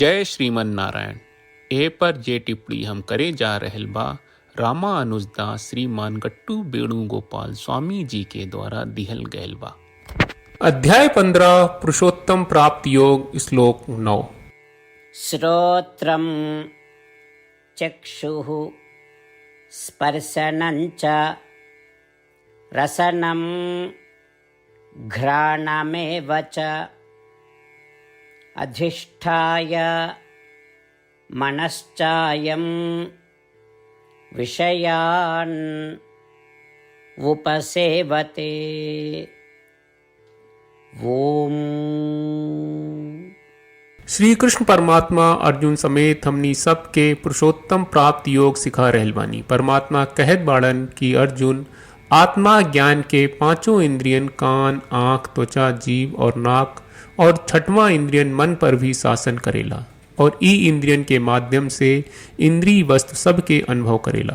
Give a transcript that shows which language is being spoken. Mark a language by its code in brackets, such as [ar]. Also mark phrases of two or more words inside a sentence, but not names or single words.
[bho] जय श्रीमन नारायण। ए पर जे टिप्पणी हम करे जा रहल बा रामा अनुजदास श्रीमान गट्टू वेणुगोपाल स्वामी जी के द्वारा दिहल गयल बा। अध्याय 15 पुरुषोत्तम प्राप्त योग श्लोक 9। [sa] श्रोत्रं चक्षुः स्पर्शनं च रसनं घ्राणमेव च अधिष्ठाय मनश्चायं विषयान् उपसेवते। ओम। [bho] श्री कृष्ण परमात्मा अर्जुन समेत हमनी सबके पुरुषोत्तम प्राप्त योग सिखा रहल बानी। परमात्मा कहत बाड़न कि अर्जुन आत्मा ज्ञान के पांचों इंद्रियन कान, आंख, त्वचा, जीव और नाक और छठवां इंद्रियन मन पर भी शासन करेला और ई इंद्रियन के माध्यम से इंद्रिय वस्तु सबके अनुभव करेला।